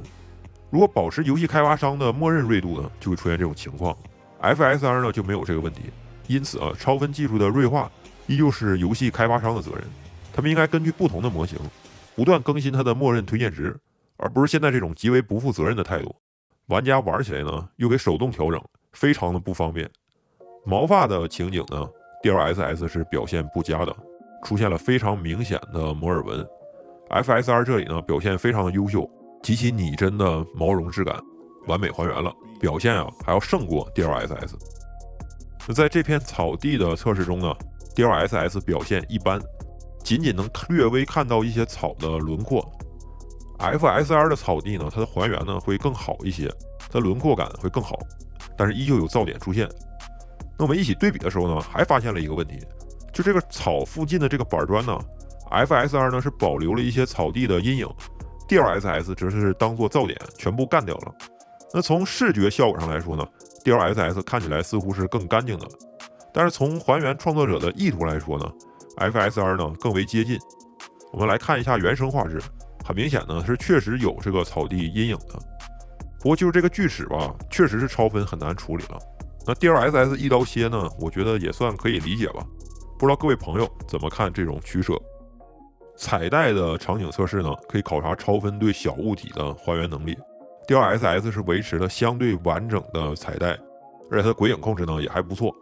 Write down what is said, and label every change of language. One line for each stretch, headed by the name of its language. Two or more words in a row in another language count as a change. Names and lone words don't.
Chinese: 如果保持遊戲開發商的默認銳度呢，就會出現這種情況。FSR 呢就沒有這個問題，因此啊，超分技術的銳化依舊是遊戲開發商的責任。他們應該根據不同的模型，不斷更新它的默認推薦值，而不是現在這種極為不負責任的態度。玩家玩起來呢，又給手動調整，非常的不方便。毛髮的情景呢 ，DLSS 是表現不佳的，出現了非常明顯的摩爾紋。FSR 這裡呢表現非常的優秀。極其擬真的毛絨質感，完美還原了，表現啊還要勝過 DLSS。那在這片草地的測試中呢 ，DLSS 表現一般，僅僅能略微看到一些草的輪廓。FSR 的草地呢，它的還原呢會更好一些，它的輪廓感會更好，但是依舊有噪點出現。那我們一起對比的時候呢，還發現了一個問題，就這個草附近的這個板磚呢 ，FSR 呢是保留了一些草地的陰影。DLSS 只是當做噪點全部幹掉了。那從視覺效果上來說呢 ，DLSS 看起來似乎是更乾淨的，但是從還原創作者的意圖來說呢 ，FSR 呢更為接近。我們來看一下原生畫質，很明顯呢是確實有這個草地陰影的。不過就是這個鋸齒吧，確實是超分很難處理了。那 DLSS 一刀切呢，我覺得也算可以理解吧。不知道各位朋友怎麼看這種取捨？彩帶的場景測試呢，可以考察超分對小物體的還原能力。DLSS 是維持了相對完整的彩帶，而且它的鬼影控制呢也還不錯。